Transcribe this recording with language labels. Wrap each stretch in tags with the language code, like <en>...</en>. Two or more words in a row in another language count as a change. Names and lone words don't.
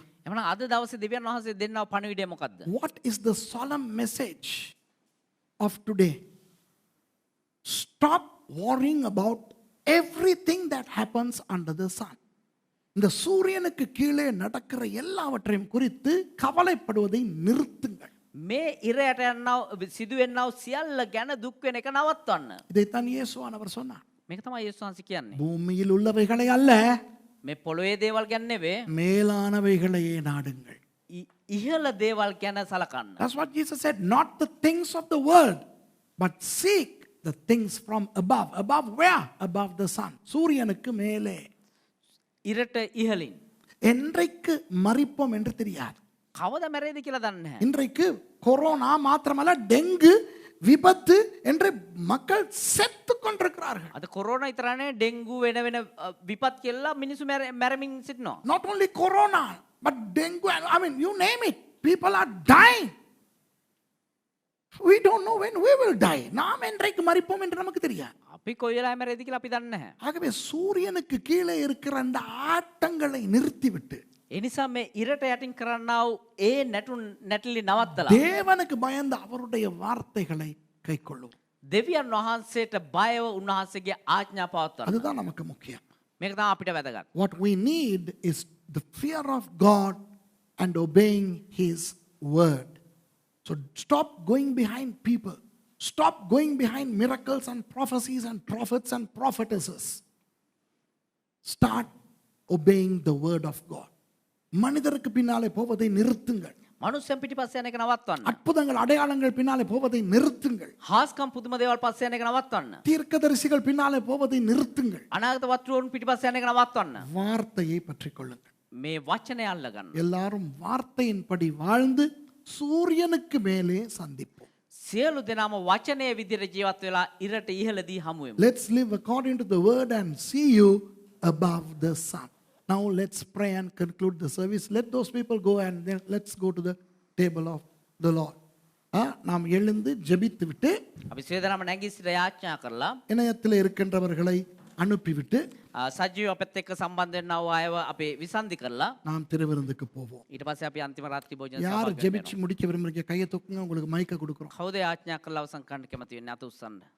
<si>එමනම් අද දවසේ දෙවියන් වහන්සේ දෙන්නව පණිවිඩය මොකද්ද?</si> <en>What is the solemn message of today? Stop worrying about everything that happens under the sun.</en> <ta>இந்த சூரியனுக்கு கீழே நடக்கிற எல்லாவற்றையும் குறித்து கவலைப்படுவதை நிறுத்துங்கள்.</ta> <si>මේ ඉරයට යන්නව සිදුවෙන්නව සියල්ල ගැන දුක් වෙන එක නවත්වන්න.</si> <ta>இதைத்தான் இயேசுவானவர் சொன்னார்.</ta> <si>මේක තමයි යේසුස් වහන්සේ කියන්නේ.</si> <ta>பூமியில் உள்ளவைகளை அல்ல,</ta> <si>මේ පොළොවේ දේවල් ගැන නෙවෙයි</si> <ta>மேலானவைகளையே நாடுங்கள்.</ta> <si>ඉහළ දේවල් ගැන සලකන්න.</si> <en>That's what Jesus said. Not the things of the world, but seek the things from above. Above where? Above the sun.</en> <ta>சூரியனுக்கு மேலே.</ta> <si>ඉරට ඉහළින්.</si> <ta>என்றைக்கு மறிப்போம் என்று தெரியாது.</ta> <si>කවද මැරෙයිද කියලා දන්නේ නැහැ.</si> <ta>இன்றைக்கு கொரோனா மாத்திரமல்ல, டெங்கு விபத்து என்று மக்கள் செத்து கொண்டிருக்கிறார்கள்.</ta> <si>අද කොරෝනා විතරනේ ඩෙන්ගු වෙන වෙන විපත් කියලා මිනිස්සු මැරමින් සිටිනවා.</si> <en>Not only corona, but dengue, I mean, you name it. People are dying. We don't know when we will die.</en> <ta>நாம் என்றைக்கு மறிப்போம் என்று நமக்கு தெரியாது.</ta> <si>අපි කොයි වෙලාවෙ මැරෙයිද කියලා අපි දන්නේ නැහැ.</si> <ta>ஆகவே சூரியனுக்கு கீழே இருக்கிற அந்த ஆட்டங்களை நிறுத்திவிட்டு</ta> <si>ඒ නිසා මේ ඉරට යටින් කරන්නා වූ ඒ නැටලි නවත්තලා</si> <ta>தேவனுக்கு பயந்து அவருடைய வார்த்தைகளை கைக்கொள்ளும்.</ta> <si>දෙවියන් වහන්සේට බයව උන්වහන්සේගේ ආඥා පවත්වන්න.</si> <ta>அதுதான் நமக்கு முக்கியம்.</ta> <si>මේක තමයි අපිට වැදගත්.</si> <en>What we need is the fear of God and obeying his word. So stop going behind people. Stop going behind miracles and prophecies and prophets and prophetesses. Start obeying the word of God.</en> <ta>மனிதருக்கு பின்னாலே போவதை நிறுத்துங்கள்.</ta> <si>මනුස්සයන් පිටිපස්ස යන එක නවත්වන්න.</si> <ta>அற்புதங்கள் அடையாளங்கள் பின்னாலே போவதை நிறுத்துங்கள்.</ta> <si>හාස්කම් පුදුම දේවල් පස්ස යන එක நවත්වන්න.</si> <ta>தீர்க்கதரிசிகள் பின்னாலே போவதை நிறுத்துங்கள்.</ta> <si>අනාගත වතුරුන් පිටිපස්ස යන එක නවත්වන්න.</si> <ta>வார்த்தையை பற்றிக் கொள்ளுங்கள்.</ta> <si>මේ වචනය අල්ලගන්න.</si> <ta>எல்லாரும் வார்த்தையின்படி வாழ்ந்து சூரியனுக்கு மேலே சந்திப்போம்.</ta> <si>සියලු දෙනාම වචනයේ විදිහට ජීවත් වෙලා ඉරට ඉහළදී හමු වෙමු.</si> <en>Let's live according to the word and see you above the sun. Now let's pray and conclude the service. Let those people go and then let's go to the table of the Lord.</en> <ta>நாம் எழுந்து ஜெபித்து விட்டு</ta> <si>අපි සිය දෙනාම නැගී සිට යාඥා කරලා</si> <ta>இணையத்தில் இருக்கின்றவர்களை அனுப்பிவிட்டு</ta> <si>සජීව අපත් එක්ක සම්බන්ධ වෙනා වූ අයව අපි විසන්ධි කරලා</si> <ta>நாம் திருவிருந்துக்கு போவோம்.</ta> <si>ඊට පස්සේ අපි අන්තිම රාත්‍රී භෝජන</si> <ta>யார்</ta> <si>සභාවට</si> <ta>ஜெபிச்சு முடிக்க விரும்புறீங்க கையை தூக்குங்க, உங்களுக்கு மைக்க கொடுக்குறோம்.</ta> <si>කවුද යාඥා කරලා අවසන් කරන්න කැමති වෙන්නේ? අත උස්සන්න.</si>